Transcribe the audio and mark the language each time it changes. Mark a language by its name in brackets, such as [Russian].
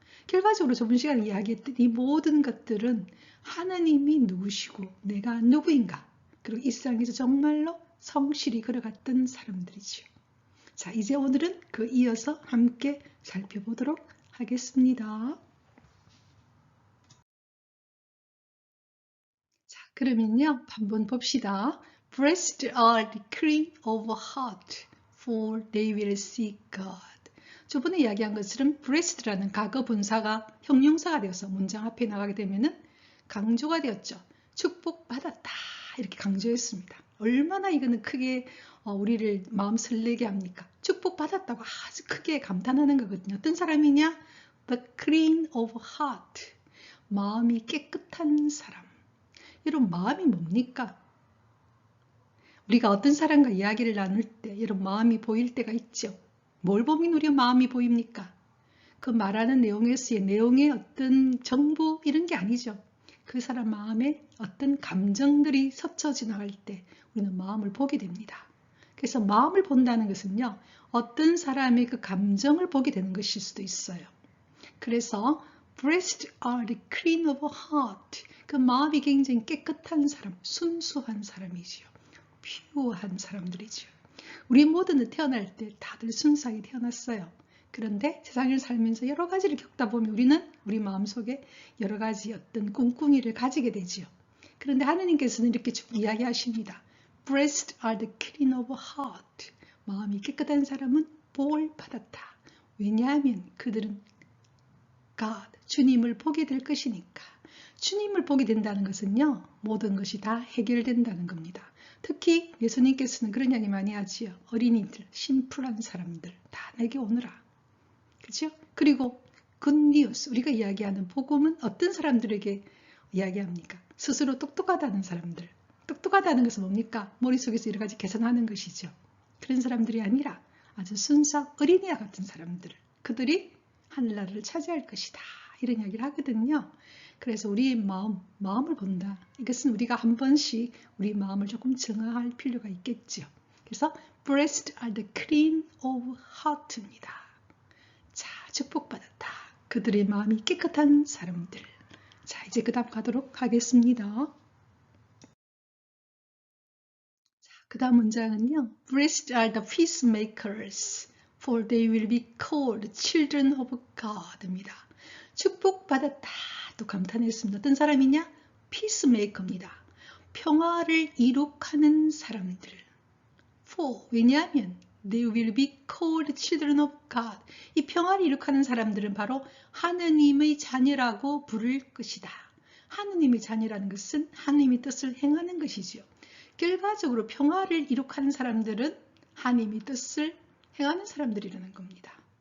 [Korean] 결과적으로 저번 시간에 이야기했던 이 모든 것들은 하나님이 누구시고 내가 누구인가, 그리고 이 세상에서 정말로 성실히 걸어갔던 사람들이죠. 자, 이제 오늘은 그 이어서 함께 살펴보도록 하겠습니다. 자, 그러면요, 한번 봅시다. [English] Blessed are the clean of heart, for they will see God. [Korean] 저번에 이야기한 것처럼 blessed라는 과거 분사가 형용사가 되어서 문장 앞에 나가게 되면은 강조가 되었죠. 축복받았다. 이렇게 강조했습니다. 얼마나 이거는 크게 우리를 마음 설레게 합니까? 축복받았다고 아주 크게 감탄하는 거거든요. 어떤 사람이냐? [English] The clean of heart. [Korean] 마음이 깨끗한 사람. 여러분, 마음이 뭡니까? 우리가 어떤 사람과 이야기를 나눌 때 여러분 마음이 보일 때가 있죠. 뭘 보면 우리 마음이 보입니까? 그 말하는 내용에서의 내용의 어떤 정보 이런 게 아니죠. 그 사람 마음에 어떤 감정들이 스쳐 지나갈 때 우리는 마음을 보게 됩니다. 그래서 마음을 본다는 것은요, 어떤 사람의 그 감정을 보게 되는 것일 수도 있어요. 그래서 [English] Blessed are the clean of heart. [Korean] 그 마음이 굉장히 깨끗한 사람, 순수한 사람이지요. 퓨어한 사람들이지요. 우리 모두는 태어날 때 다들 순수하게 태어났어요. 그런데 세상을 살면서 여러 가지를 겪다 보면 우리는 우리 마음속에 여러 가지 어떤 꿍꿍이를 가지게 되지요. 그런데 하느님께서는 이렇게 쭉 이야기하십니다. [English] Blessed are the clean of heart. [Korean] 마음이 깨끗한 사람은 복을 받았다. 왜냐하면 그들은 God, 주님을 보게 될 것이니까. 주님을 보게 된다는 것은요, 모든 것이 다 해결된다는 겁니다. 특히 예수님께서는 그런 이야기 많이 하지요. 어린이들, 심플한 사람들 다 내게 오너라. 그죠? 그리고 굿뉴스, 우리가 이야기하는 복음은 어떤 사람들에게 이야기합니까? 스스로 똑똑하다는 사람들. 똑똑하다는 것은 뭡니까? 머릿속에서 여러 가지 계산하는 것이죠. 그런 사람들이 아니라 아주 순수한 어린이와 같은 사람들. 그들이 하늘나라를 차지할 것이다. 이런 이야기를 하거든요. 그래서 우리의 마음을 본다. 이것은 우리가 한 번씩 우리 마음을 조금 정화할 필요가 있겠죠. 그래서 [English] Blessed are the clean of heart입니다. [Korean] 자, 축복받았다. 그들의 마음이 깨끗한 사람들. 자, 이제 그 다음 가도록 하겠습니다. 자, 그 다음 문장은요. [English] Blessed are the peacemakers, for they will be called children of God입니다. [Korean] 축복받았다. 또 감탄했습니다. 어떤 사람이냐? peacemaker입니다. 평화를 이룩하는 사람들. [English] For, [Korean] 왜냐하면 [English] They will be called children of God. [Korean] 이 평화를 이룩하는 사람들은 바로 하느님의 자녀라고 부를 것이다. 하느님의 자녀라는 것은 하느님의 뜻을 행하는 것이지요. 결과적으로 평화를 이룩하는 사람들은 하느님의 뜻을 행하는 사람들이라는 겁니다.